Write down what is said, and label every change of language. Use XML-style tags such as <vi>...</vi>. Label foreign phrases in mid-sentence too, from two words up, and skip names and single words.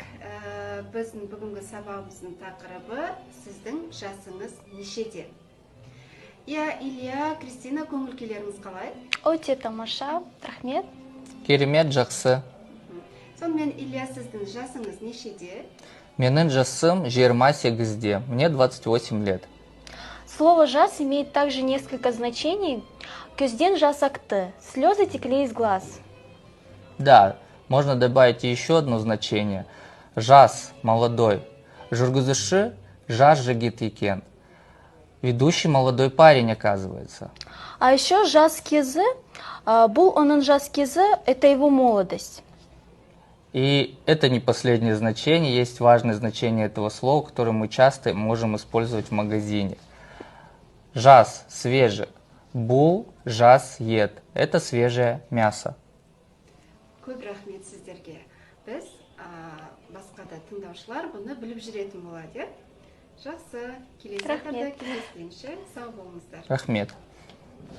<kk>Біздің бүгінгі сабағымыздың тақырыбы сіздің жасыңыз нешеде? Илья, Кристина, көңіл-күйлеріңіз қалай? Өте тамаша, рахмет. Керемет, жақсы. Сонымен, Илья, сіздің жасыңыз нешеде? Менің жасым 28-де,</kk> <ru>мне 28 лет. Слово «жас» имеет также несколько значений.</ru> <kk>Көзден жас ақты,</kk> <ru>слезы текли из глаз. Да, можно добавить еще одно значение.</ru> <kk>Жас, молодой. Жүргізуші жас жігіт екен.</kk> <ru>Ведущий молодой парень, оказывается. А еще</ru> <kk>жас кезі, бұл оның жас кезі,</kk> <ru>это его молодость. И это не последнее значение, есть важное значение этого слова, которое мы часто можем использовать в магазине.</ru> <kk>Жас, свежий. Бұл, жас, ет.</kk> <ru>Это свежее мясо.</ru> <kk>Көп рахмет сіздерге. Біз басқа да тыңдаушылар бұны біліп жүретін болады. Жақсы, келесі Рахмет. кездескенше сау болыңыздар. Рахмет.</kk>